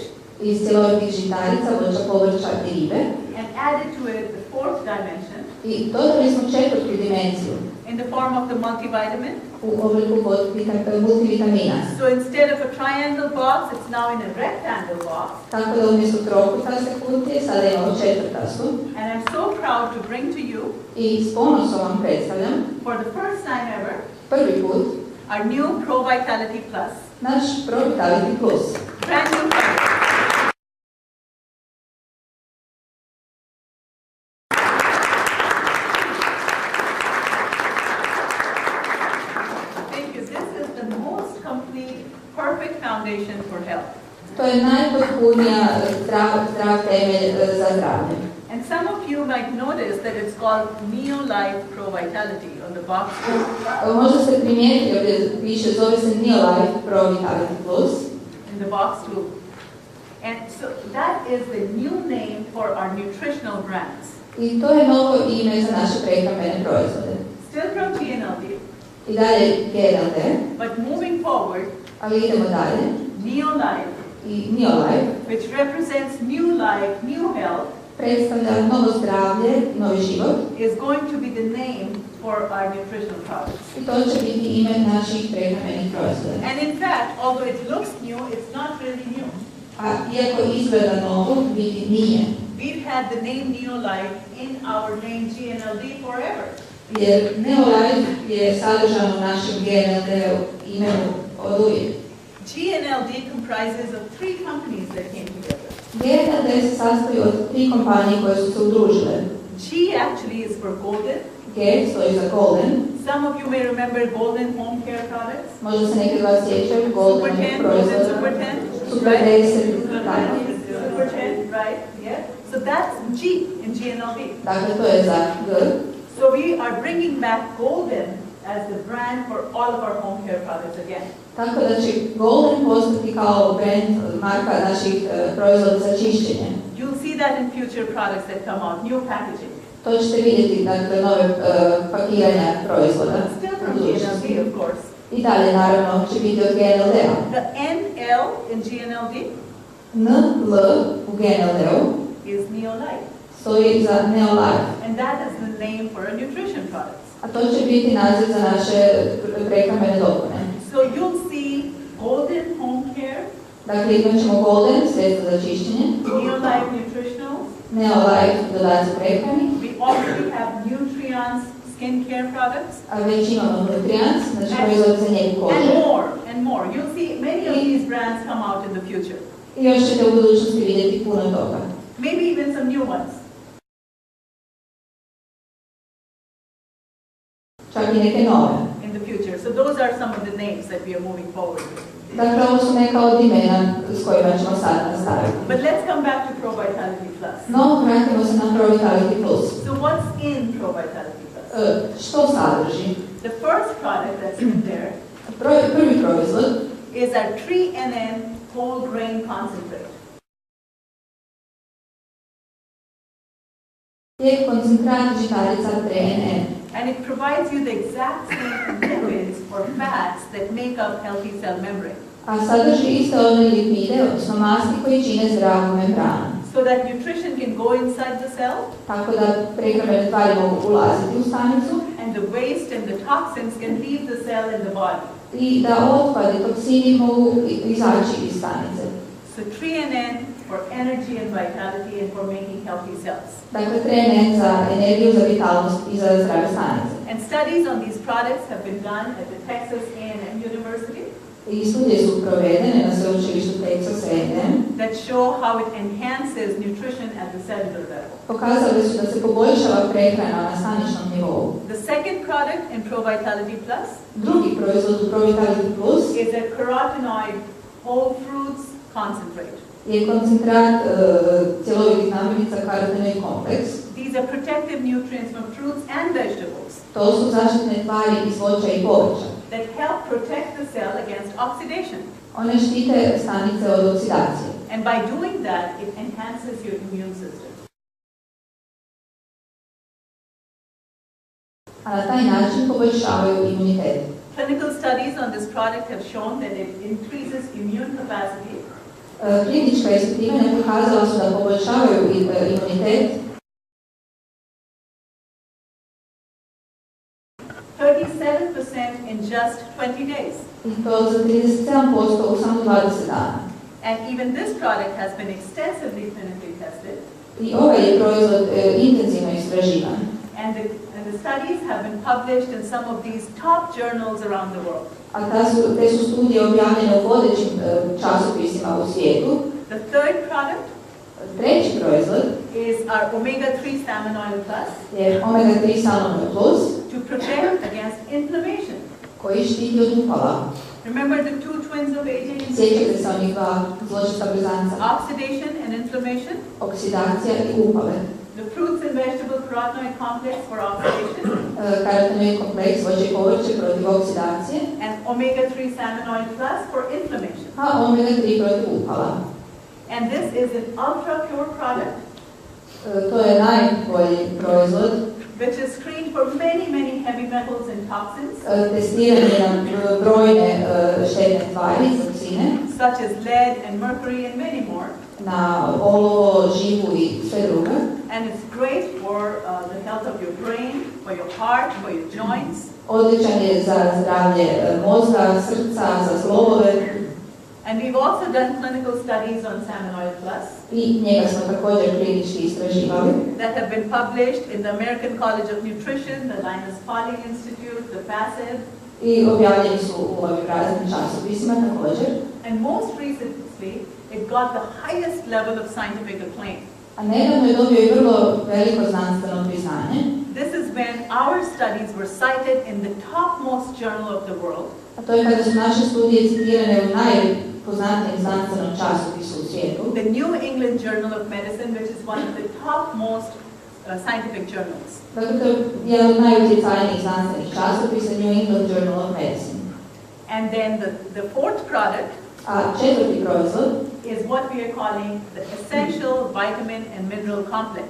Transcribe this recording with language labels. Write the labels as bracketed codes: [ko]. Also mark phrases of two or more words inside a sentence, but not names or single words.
[hr] Iz cjelovitih žitarica, voća, povrća i ribe. [en] And added to it the 4th dimension. [hr] I dodali smo 4. dimenziju. [en] In the form of the multivitamin. [hr] U obliku multivitamina. [en] So instead of a triangle box, it's now in a rectangle box. [hr] Tako da umjesto trokutaste kutije sada imamo četvrtastu. [en] And I'm so proud to bring to you. [hr] I s ponosom vam predstavljam. [en] For the first time ever. [hr] Prvi put. [en] Our new Pro Vitality Plus. [hr] Naš Pro Vitality Plus. [en] Brand new product. Foundation for health. [hr] To je najpotpunija zdrav temelj za zdravlje. [en] And some of you might notice that it's called Neo Life Pro Vitality on the box. [hr] Možda ste primijetili ovdje piše zove se Neo Life Pro Vitality Plus. [en] In the box too. And so that is the new name for our nutritional brands. [hr] I to je novo ime za naše prehrambene proizvode. [en] Still from GNLD. [hr] I dalje GNLD. [en] But moving forward. [hr] Ali idemo dalje. [en] Neo Life. [hr] I Neo Life. [en] Which represents new life, new health. [hr] Predstavlja novo zdravlje, novi život. [en] Is going to be the name for our nutritional products. [hr] I to će biti ime naših prehrambenih proizvoda. [en] And in fact, although it looks new, it's not really new. [hr] A iako izgleda novo, biti nije. [en] We've had the name Neo Life in our name GNLD forever. [hr] Jer Neo Life je sadržan u našem GNLD imenu od uvijek. [en] GNLD comprises of 3 companies that came together. [hr] GNLD se sastoji od 3 kompanije koje su se udružile. [en] G actually is for golden. [hr] G stoji za golden. [en] Some of you may remember golden home care products. [hr] Možda se neki od vas sjećaju golden proizvoda. [en] Super 10, [hr] Super 10, tako. [en] Super 10, right? Yeah. So that's G in GNLD. [hr] Dakle, to je za G. [en] So we are bringing back golden as the brand for all of our home care products again. [hr] Tako da će golden postati kao brand, marka naših proizvoda za čišćenje. [en] You'll see that in future products that come out, new packaging. [hr] To ćete vidjeti, dakle, nove pakiranja proizvoda. [en] Still from GNLD, of course. [hr] I dalje, naravno, će biti od GNLD-a. [en] The NL in GNLD [hr] NL u GNLD-u [en] is Neo Life. [hr] Stoji za Neo Life. [en] And that is the name for our nutrition products. [hr] A to će biti naziv za naše prehrambene dopune. [en] So you'll see golden home care. [hr] Dakle, imat ćemo golden, sredstvo za čišćenje. [en] Neo Life nutritionals. [hr] Neo Life dodaci prehrani. [en] We already have nutrients skincare products, [hr] a već imamo nutrients, znači proizvod za njegu kože. [en] and more. You'll see many of these brands come out in the future. [hr] I još ćete u budućnosti vidjeti puno toga. [en] Maybe even some new ones. [hr] Čak i neke nove. [en] In the future. So those are some of the names that we are moving forward with. [hr] Dakle, ovo su neka od imena s kojima ćemo sad nastaviti. [en] But let's come back to Pro Vitality Plus. [hr] No, vratimo se na Pro Vitality Plus. [en] So what's in Pro Vitality Plus? [hr] Što sadrži? [en] The first product that's in there [hr] Prvi proizvod [en] is our 3NN whole grain concentrate. [hr] je koncentrat žitarica 3NN. [en] And it provides you the exact same lipids or fats that make up healthy cell membrane. [hr] A sadrži iste one lipide, odnosno masti koji čine zdravu membranu. [en] So that nutrition can go inside the cell. [hr] Tako da prehrambene tvari mogu ulaziti u stanicu. [en] And the waste and the toxins can leave the cell in the body. [hr] I da otpad i toksini mogu izaći iz stanice. [en] So 3NN for energy and vitality and for making healthy cells. [hr] Dakle, 3NN za energiju, za vitalnost i za zdrave stanice. [en] And studies on these products have been done at the Texas A&M University. [hr] I studije su provedene na sveučilištu Texas A&M [en] that show how it enhances nutrition at the cellular level. [hr] Pokazali su da se poboljšava prehrana na staničnom nivou. [en] The second product in Pro Vitality Plus [hr] Drugi proizvod u Pro Vitality Plus [en] is a carotenoid whole fruits concentrate. [hr] Je koncentrat cjelovitih namirnica karotenoid kompleks. [en] These are protective nutrients from fruits and vegetables. [hr] To su zaštitne tvari iz voća i povrća. [en] That help protect the cell against oxidation. [hr] One štite stanice od oksidacije. [en] And by doing that, it enhances your immune system. [hr] A na taj način poboljšavaju imunitet. [en] Clinical studies on this product have shown that it increases immune capacity. [hr] Klinička ispitivanja pokazala su da poboljšavaju imunitet [en] 37% in just 20 days. [hr] I to za 37% u samo 20 dana. [en] And even this product has been extensively clinically tested. [hr] I ovaj je proizvod intenzivno istraživan. [en] And the studies have been published in some of these top journals around the world. [hr] A te su studije objavljene u vodećim časopisima u svijetu. [en] The third product [hr] Treći proizvod [en] is our omega-3 salmon oil plus [hr] je omega-3 salmon oil plus [en] to protect against inflammation. [hr] koji štiti od upala. [en] Remember the two twins of aging? [hr] Sjećate se onih dva zločesta blizanca? [en] Oxidation and inflammation. [hr] Oksidacija i upale. [en] The fruits and vegetable carotenoid complex for oxidation. [hr] Karotenoid kompleks voće i povrće protiv oksidacije. [en] And omega-3 salmon oil plus for inflammation. [hr] A omega-3 protiv upala. [en] And this is an ultra pure product. [hr] To je najbolji proizvod. [en] Which is screened for many heavy metals and toxins. [hr] Testiran je na brojne štetne tvari, toksine. [en] Such as lead and mercury and many more. [hr] Na olovo, živu i sve druge. [en] And it's great for the health of your brain, for your heart, for your joints. [hr] Odličan je za zdravlje mozga, srca, za zglobove. [en] And we've also done clinical studies on salmon oil plus. [hr] I njega smo također klinički istraživali. [en] That have been published in the American College of Nutrition, the Linus Pauling Institute, the FASEB. [hr] I objavljeni su u ovim raznim časopisima također. [en] And most recently, it got the highest level of scientific acclaim. [hr] A nedavno je dobio i vrlo veliko znanstveno priznanje. [en] This is when our studies were cited in the topmost journal of the world. [hr] A to je kada su naše studije citirane u najpoznatijem znanstvenom časopisu u svijetu. [en] The New England Journal of Medicine, which is one of the topmost scientific journals. [hr] Dakle, to je jedan od najutjecajnijih znanstvenih časopisa, New England Journal of Medicine. [en] And then the fourth product [hr] A četvrti proizvod [en] is what we are calling the Essential Vitamin and Mineral Complex.